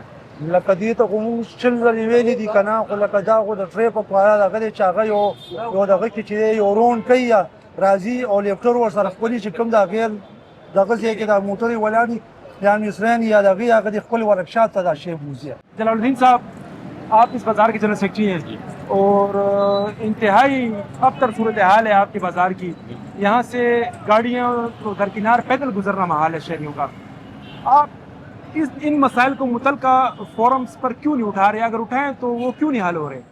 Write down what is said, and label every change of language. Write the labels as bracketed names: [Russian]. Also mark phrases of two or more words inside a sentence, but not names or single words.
[Pashto] لکه دې ته خو موږ 40 ځلې ویلي دي که نه خو لکه دا خو د ټریفک والا دغه دی چې هغه یو دغه کې چې دی یو رونډ کوي یا راځي او لیفټر ورسره خپلي چې کوم د غیر دغه ځای کې دا موټرې ولاړ دي یا مصریان یا دغې هغه د خپل ورکشاپ ته دا شی بوځي. [Urdu] جلال الدین صاحب آپ اس بازار کے جنرل سیکرٹری ہیں اور انتہائی ابتر صورت حال ہے آپ کے بازار کی. یہاں سے گاڑیاں تو درکنار پیدل گزرنا محال ہے شہریوں کا. آپ ان مسائل کو متعلقہ فورمز پر کیوں نہیں اٹھا رہے؟ اگر اٹھائیں تو وہ کیوں نہیں حل ہو رہے؟